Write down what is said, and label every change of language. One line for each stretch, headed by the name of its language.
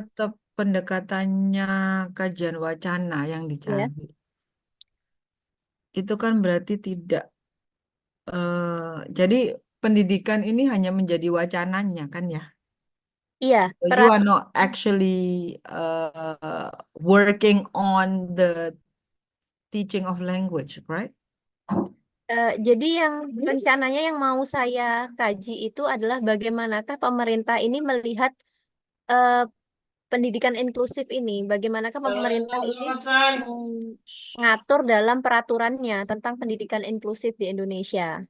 Indonesian: tetap pendekatannya kajian wacana yang Ya. dicari. Itu kan berarti tidak, jadi pendidikan ini hanya menjadi wacananya kan ya. Iya,
English: So you are not actually working on the teaching of language, right?
Indonesian: jadi yang rencananya yang mau saya kaji itu adalah bagaimanakah pemerintah ini melihat eh, pendidikan inklusif ini, bagaimanakah pemerintah ini mengatur dalam peraturannya tentang pendidikan inklusif di Indonesia.